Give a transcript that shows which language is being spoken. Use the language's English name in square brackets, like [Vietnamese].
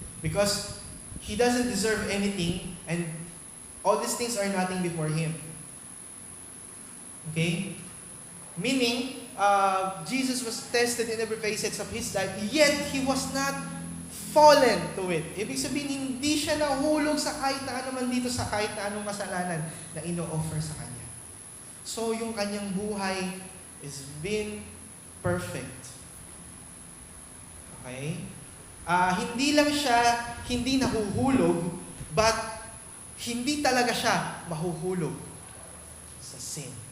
[English] Because He doesn't deserve anything, and all these things are nothing before Him. Okay? Meaning, Jesus was tested in every facet of His life, yet He was not fallen to it. [Filipino] Ibig sabihin, hindi siya nahulog sa kahit na ano man dito, sa kahit na anong kasalanan na ino-offer sa Kanya. [English] So, [Filipino] yung Kanyang buhay [English] is been perfect. Okay? [Filipino] Hindi lang siya hindi nahuhulog, but hindi talaga siya mahuhulog sa sin.